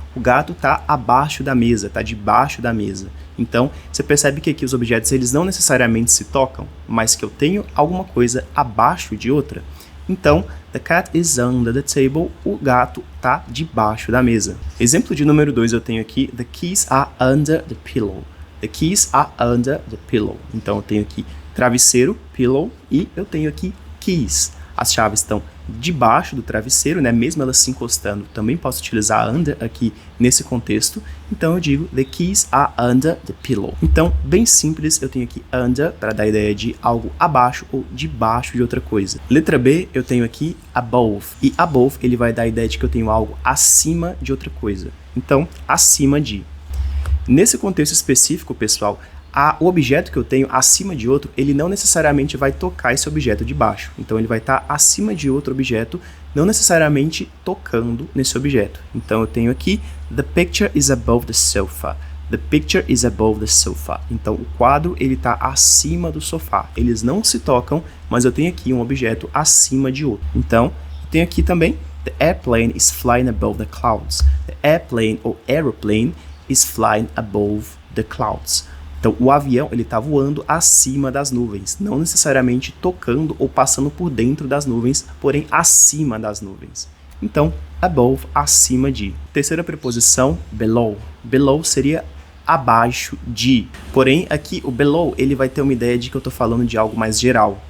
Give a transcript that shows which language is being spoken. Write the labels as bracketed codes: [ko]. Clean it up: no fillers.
[pt] O gato está abaixo da mesa, está debaixo da mesa. Então, você percebe que aqui os objetos eles não necessariamente se tocam, mas que eu tenho alguma coisa abaixo de outra. Então, [en] the cat is under the table, [pt] o gato está debaixo da mesa. Exemplo de número 2 eu tenho aqui, [en] the keys are under the pillow. The keys are under the pillow. [pt] Então, eu tenho aqui travesseiro, pillow, e eu tenho aqui keys. As chaves estão debaixo do travesseiro, né? Mesmo elas se encostando, também posso utilizar under aqui nesse contexto. Então eu digo [en] the keys are under the pillow. [pt] Então, bem simples, eu tenho aqui under para dar a ideia de algo abaixo ou debaixo de outra coisa. Letra B, eu tenho aqui above. E above, ele vai dar a ideia de que eu tenho algo acima de outra coisa. Então, acima de. Nesse contexto específico, pessoal, o objeto que eu tenho acima de outro, ele não necessariamente vai tocar esse objeto de baixo. Então, ele vai estar acima de outro objeto, não necessariamente tocando nesse objeto. Então, eu tenho aqui, [en] the picture is above the sofa. The picture is above the sofa. Então, o quadro, ele está acima do sofá. Eles não se tocam, mas eu tenho aqui um objeto acima de outro. [pt] Então, eu tenho aqui também, [en] the airplane is flying above the clouds. The airplane ou aeroplane is flying above the clouds. [pt] Então, o avião ele está voando acima das nuvens, não necessariamente tocando ou passando por dentro das nuvens, porém acima das nuvens. Então, above, acima de. Terceira preposição, below. Below seria abaixo de. Porém, aqui o below ele vai ter uma ideia de que eu estou falando de algo mais geral.